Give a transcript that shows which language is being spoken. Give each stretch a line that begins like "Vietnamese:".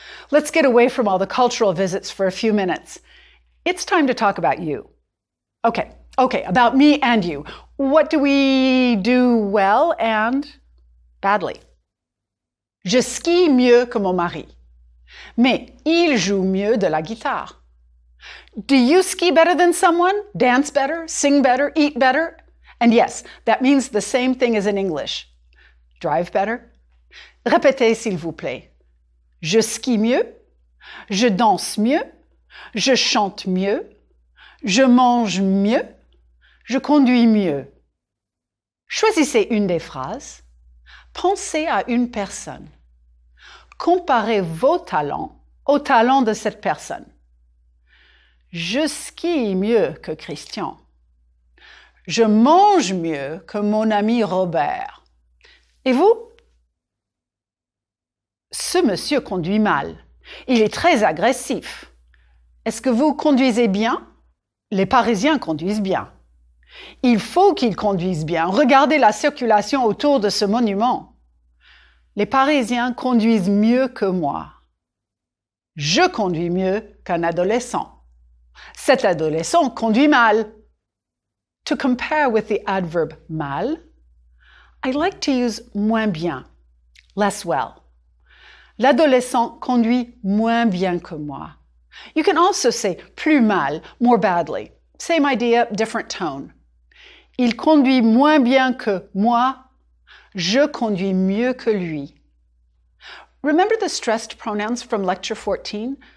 English: Let's get away from all the cultural visits for a few minutes. It's time to talk about you. Okay, about me and you. What do we do well and badly?
French: Je skie mieux que mon mari, mais il joue mieux de la guitare.
English: Do you ski better than someone? Dance better? Sing better? Eat better? And yes, that means the same thing as in English. Drive better?
French: Répétez s'il vous plaît. Je skie mieux, je danse mieux, je chante mieux, je mange mieux, je conduis mieux. Choisissez une des phrases. Pensez à une personne. Comparez vos talents aux talents de cette personne. Je skie mieux que Christian. Je mange mieux que mon ami Robert. Et vous? Ce monsieur conduit mal. Il est très agressif. Est-ce que vous conduisez bien? Les Parisiens conduisent bien. Il faut qu'ils conduisent bien. Regardez la circulation autour de ce monument. Les Parisiens conduisent mieux que moi. Je conduis mieux qu'un adolescent. Cet adolescent conduit mal.
English: To compare with the adverb mal, I like to use moins bien, less well.
French: L'adolescent conduit moins bien que moi.
English: You can also say plus mal, more badly. Same idea, different tone.
French: Il conduit moins bien que moi. Je conduis mieux que lui.
English: Remember the stressed pronouns from lecture 14?